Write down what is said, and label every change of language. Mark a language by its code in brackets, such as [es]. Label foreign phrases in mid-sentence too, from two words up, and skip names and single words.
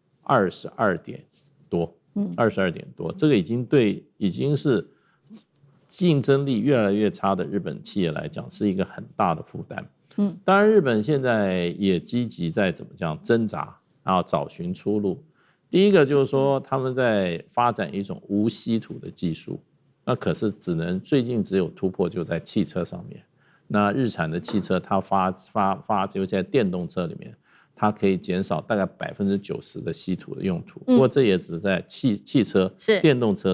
[zh] 22 點多，22点多，這個已經是競爭力越來越差的日本企業來講是一個很大的負擔。當然日本現在也積極在怎麼講掙扎，然後找尋出路。第一個就是說他們在發展一種無稀土的技術。那可是最近只有突破就在汽車上面，那日產的汽車它尤其在電動車裡面，它可以減少大概90%的稀土的用途，不過這也只在汽車電動車